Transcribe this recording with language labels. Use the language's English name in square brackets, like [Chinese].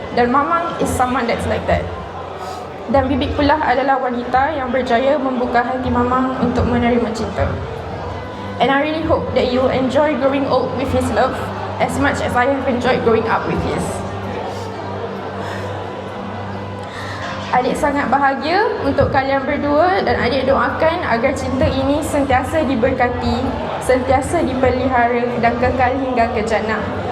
[English] Dan Mamang is someone that's like that. [Malay] Dan Bibik pula adalah wanita yang berjaya membuka hati Mamang untuk menerima cinta. [English] And I really hope that you enjoy growing old with his love as much as I have enjoyed growing up with his. [Malay] Adik sangat bahagia untuk kalian berdua dan adik doakan agar cinta ini sentiasa diberkati, sentiasa dipelihara dan kekal hingga ke jannah.